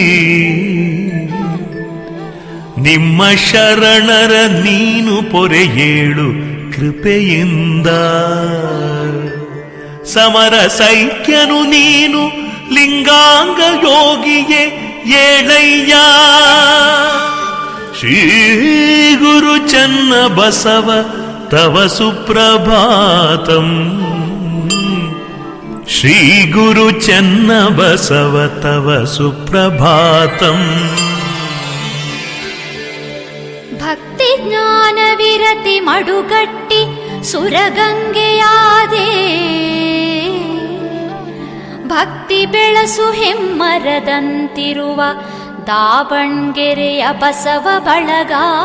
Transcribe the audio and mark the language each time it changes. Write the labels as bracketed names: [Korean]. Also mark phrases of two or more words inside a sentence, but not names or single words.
[Kannada] ನಿಮ್ಮ ಶರಣರ ನೀನು ಪೊರೆಯೇಳು ಕೃಪೆಯಿಂದ. ಸಮರ ಸೈಕ್ಯನು ನೀನು ಲಿಂಗಾಂಗ ಯೋಗಿಯೇ ಏಳಯ್ಯ. [Sanskrit] ಶ್ರೀ ಗುರು ಚನ್ನಬಸವ ತವ ಸುಪ್ರಭಾತಂ. ಶ್ರೀ ಗುರು ಚನ್ನಬಸವ ತವ ಸುಪ್ರಭಾತಂ. [Kannada] ಭಕ್ತಿ ಜ್ಞಾನ ವಿರತಿ ಮಡುಗಟ್ಟಿ ಸುರಗಂಗೆಯಾದೆ. ಭಕ್ತಿ ಬೆಳಸು ಹೆಮ್ಮರದಂತಿರುವ ದಾವಣ್ಗೆರೆಯ ಬಸವ ಬಳಗ.